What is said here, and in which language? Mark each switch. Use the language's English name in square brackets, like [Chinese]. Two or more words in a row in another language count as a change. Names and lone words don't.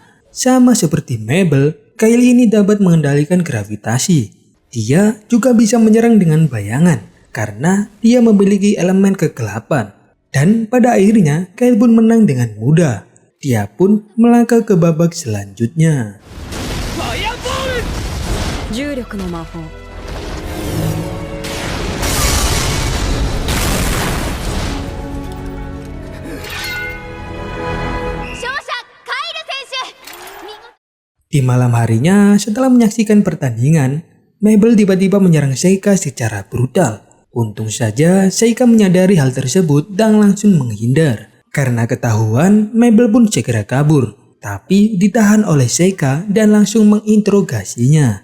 [Indonesian] Sama seperti Mabel, Kail ini dapat mengendalikan gravitasi. Dia juga bisa menyerang dengan bayangan karena dia memiliki elemen kegelapan. Dan pada akhirnya Kail pun menang dengan mudah. Dia pun melangkah ke babak selanjutnya. [Japanese] ファイアボール重力の魔法勝者カイル選手見事 [Indonesian] Di malam harinya, setelah menyaksikan pertandingan, Mabel tiba-tiba menyerang Seika secara brutal. Untung saja Seika menyadari hal tersebut dan langsung menghindar. Karena ketahuan, Mabel pun segera kabur, tapi ditahan oleh Seika dan langsung menginterogasinya.